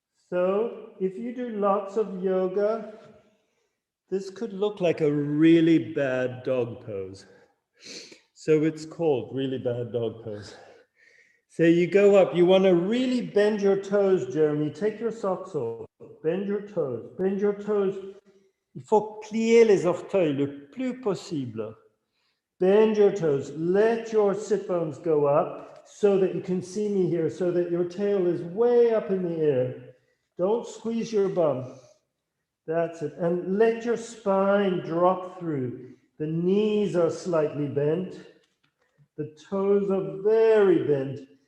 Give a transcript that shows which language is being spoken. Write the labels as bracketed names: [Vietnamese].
[English] So if you do lots of yoga, this could look like a really bad dog pose. So it's called really bad dog pose. So you go up, you want to really bend your toes, Jeremy. Take your socks off. Bend your toes. Bend your toes. [French] Il faut plier les orteils le plus possible. [English] Bend your toes. Let your sit bones go up so that you can see me here, so that your tail is way up in the air. Don't squeeze your bum. That's it. And let your spine drop through. The knees are slightly bent. The toes are very bent.